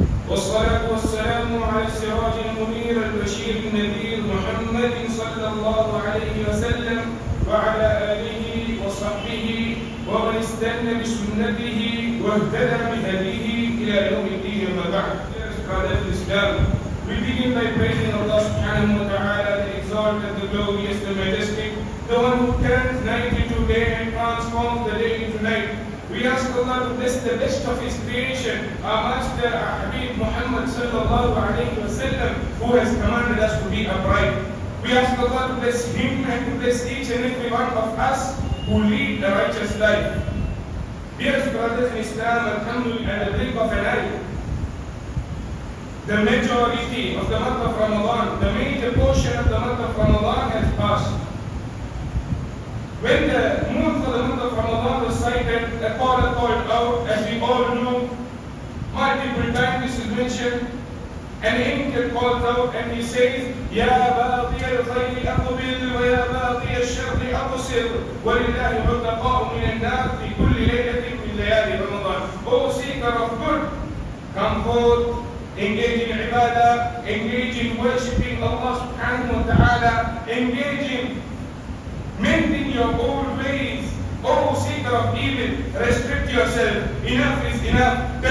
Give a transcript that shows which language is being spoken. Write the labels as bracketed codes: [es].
[ar] والصلاة والسلام على السراج المنير البشير النذير محمد صلى الله عليه وسلم وعلى آله وصحبه ومن استنى بسنته واهتدى بهديه إلى يوم الدين. أما بعد. [en] Brothers in Islam, we begin by praising Allah subhanahu wa ta'ala, the exalted, the glorious, the majestic, the one who turns night into day and transforms the day into night. We ask Allah to bless the best of His creation, our Master, our Habib Muhammad sallallahu alayhi wa sallam, who has commanded us to be upright. We ask Allah to bless him and to bless each and every one of us who lead a righteous life. Dearest brothers in Islam, alhamdulillah, at the blink of an eye, the majority of the month of Ramadan, the major portion of the month of Ramadan has passed. When the moon for the month of Ramadan was sighted, a caller called out, as we all know, multiple times this is mentioned. An angel calls out and he says, [ar] يَا بَاغِيَ الْخَيْرِ أَقْبِلْ وَيَا بَاغِيَ الشَّرِّ أَقْصِرْ وَلِلَّهِ عُتَقَاءُ مِنَ النَّارِ فِي كُلِّ لَيْلَةٍ مِنْ لَيَالِي رَمَضَانَ. [en] O seeker of good, come forth, engage in ibadah, engage in worshipping Allah subhanahu wa ta'ala, engage in mending your old ways. O seeker of evil, restrict yourself. Enough is enough.